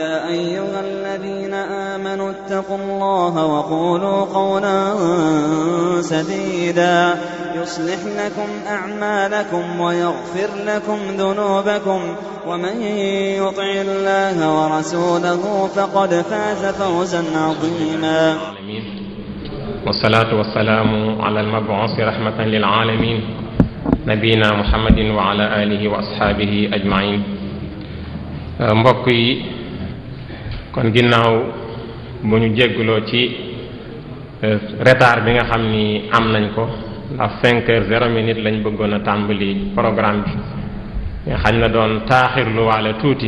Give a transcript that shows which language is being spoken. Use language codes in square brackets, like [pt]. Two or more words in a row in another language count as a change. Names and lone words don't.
[ar] أيها الذين آمنوا اتقوا الله وقولوا قولا سديدا يصلح لكم أعمالكم ويغفر لكم ذنوبكم ومن يطع الله ورسوله فقد فاز فوزا عظيما. والصلاة والسلام على المبعوث رحمة للعالمين نبينا محمد وعلى آله وأصحابه أجمعين. [wo] mbokk yi kon ginnaaw bu ñu jégguloo ci retard bi nga xam ni am nañ ko ndax 5h00 lañ bëggoon a tàmbali programme bi nga xam na doon taaxirlu waale tuuti